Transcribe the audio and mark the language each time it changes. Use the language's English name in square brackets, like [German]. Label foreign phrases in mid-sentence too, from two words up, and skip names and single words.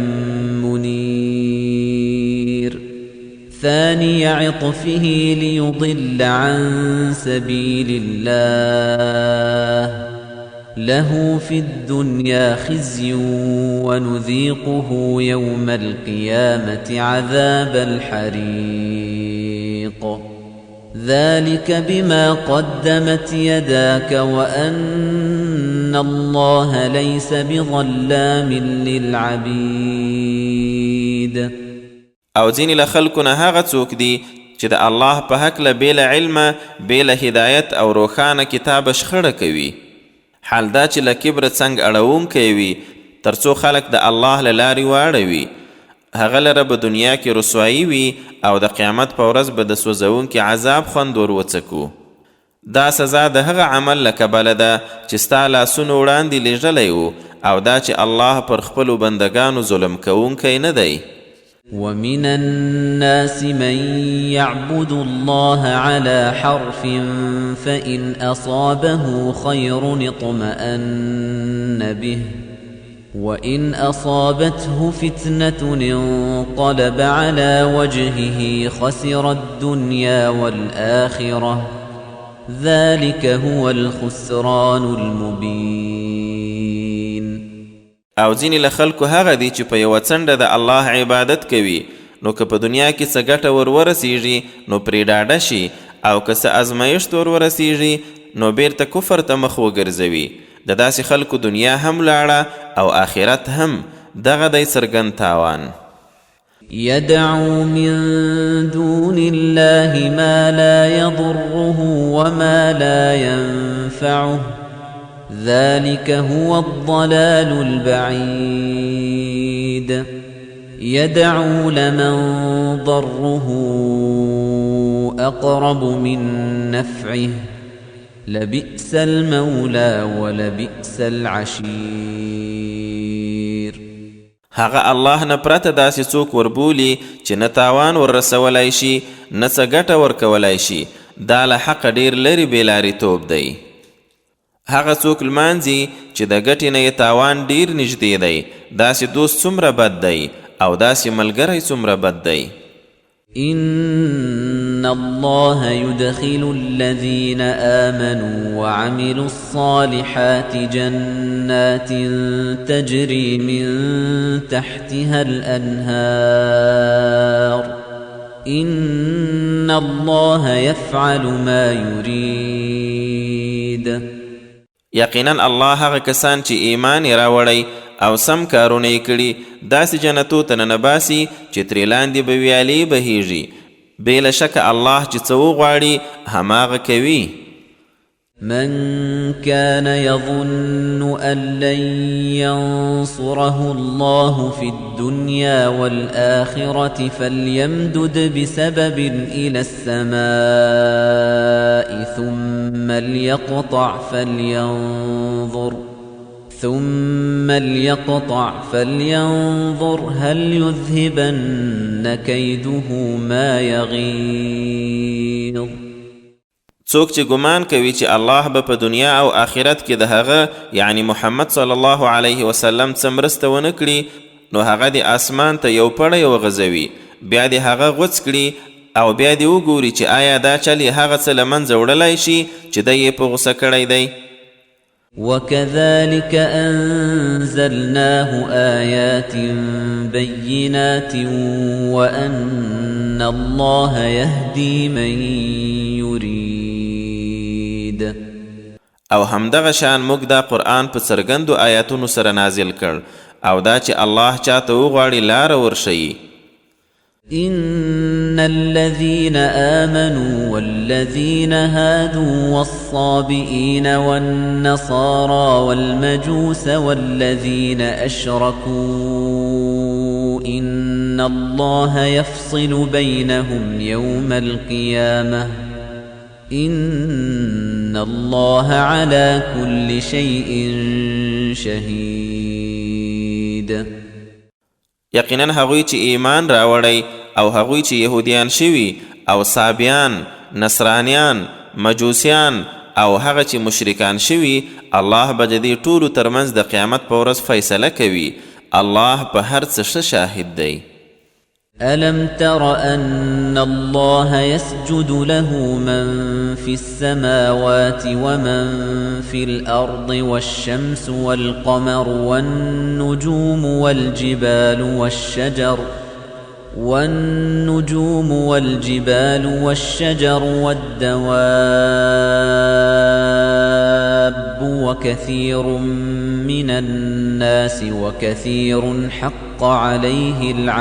[Arabic] منير ثاني عطفه ليضل عن سبيل الله له في الدنيا خزي ونذيقه يوم القيامة عذاب الحريق ذلك بما قدمت يداك وأن الله ليس بظلام للعبيد. [Pashto] او ځینې له خلکو نه هغه څوک دي چې د الله په هکله بې له علمه بې له هدایت او روښانه کتابه شخړه کوي. حال دا چې له کبره څنګ اړوونکی وي تر څو خلک د الله له لارې واړوي، هغه لره به دنیا کې رسوایي وي او د قیامت په ورځ به د سوځونکي عذاب خوند ور وڅکو. دا سزا د هغه عمل له کبله ده چې ستا لاسونو وړاندې لیږلی و او دا چې الله پر خپلو بندګانو ظلم کوونکی نه دی. [Arabic] ومن الناس من يعبد الله على حرف فإن أصابه خير اطمأن به وإن أصابته فتنة انقلب على وجهه خسر الدنيا والآخرة ذلك هو الخسران المبين. [Pashto] او ځینې له خلکو هغه دي چې په یوه څنډه د الله عبادت کوي، نو که په دنیا کې څه ګټه ور ورسیږي نو پرې ډاډه شي، او که څه ازمایښت ورسیږي نو بیرته کفر ته مخ وګرځوي. د داسې خلکو دنیا هم لاړه او آخرت هم. دغه دی څرګند تاوان. [Arabic] يدعو من دون الله ما لا يضره وما لا ينفعه ذلك هو الضلال البعيد. يدعو لمن ضره أقرب من نفعه لبئس المولى ولبئس العشير. [Pashto] هغه الله نه پرته داسې څوک وربولي چې نه تاوان وررسولی شي نه څه ګټه ورکولی شي. دا له حقه ډېر لرې بېلارېتوب دی. هغه څوک لمانځي چې د ګټې نه یې تاوان ډېر نږدې دی. داسې دوست څومره بد دی او داسې ملګری څومره بد دی. [Arabic] إن الله يدخل الذين آمنوا وعملوا الصالحات جنات تجري من تحتها الأنهار إن الله يفعل ما يريد. [Pashto] یقینا الله هغه کسان چې ایمان یې راوړی او سم کارونه یې کړي داسې جنتو ته ننباسي چې ترې لاندې به ویالې بهیږي. بې له شکه الله چې څه وغواړي هماغه کوي. [Arabic] من كان يظن أن لن ينصره الله في الدنيا والآخرة فليمدد بسبب إلى السماء ثم ليقطع فلينظر هل يذهبن كيده ما يغيظ. [Pashto] څوک چې ګمان کوي چې الله به په دنیا او آخرت کې د هغه یعنی محمد [Arabic] صلی الله علیه وسلم [Pashto] څه مرسته ونه کړي نو هغه د اسمان ته یو پړی وغځوي بیا د هغه غوڅ کړي او بیا دې وګوري چې آیا دا چل یې هغه څه له منځه وړلی شي چې دی یې په غوسه کړی دی. [Arabic] وكذلك أنزلناه آيات بينات وأن الله يهدي من يريد. [Pashto] او همدغه شان موږ دا قرآن په څرګندو آیاتونو سره نازل کړ او دا چې الله چاته وغواړي لاره ورښیي. [Arabic] إن الذين آمنوا والذين هادوا والصابئين والنصارى والمجوس والذين أشركوا إن الله يفصل بينهم يوم القيامة إن الله على كل شيء شهيد. [Pashto] یقینا هغوی چې ایمان راوړی او هغوی چې یهودیان شوي او صابیان، نصرانیان، مجوسیان او هغه چې مشرکان شوي الله به د دې ټولو ترمنځ د قیامت په ورځ فیصله کوي. الله په هر څه ښه شاهد دی. [Arabic] ألم تر أن الله يسجد له من في السماوات ومن في الأرض والشمس والقمر والنجوم والجبال والشجر والدواب وكثير من الناس وكثير حق عليه